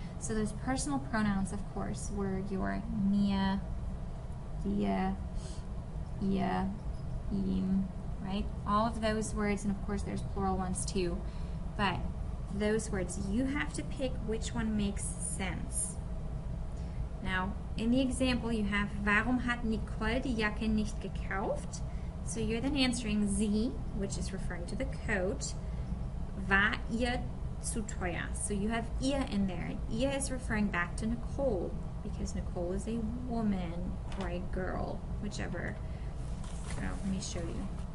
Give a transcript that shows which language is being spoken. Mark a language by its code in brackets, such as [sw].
[en] So those personal pronouns, of course, were your mir, dir, ihr, ihm, right? All of those words, and of course there's plural ones too, but those words, you have to pick which one makes sense. Now, in the example you have, [de] warum hat Nicole die Jacke nicht gekauft? [en] So you're then answering sie, which is referring to the coat, [de] war ihr zu teuer. [en] So you have ihr in there, and ihr is referring back to Nicole, because Nicole is a woman or a girl, whichever. Let me show you.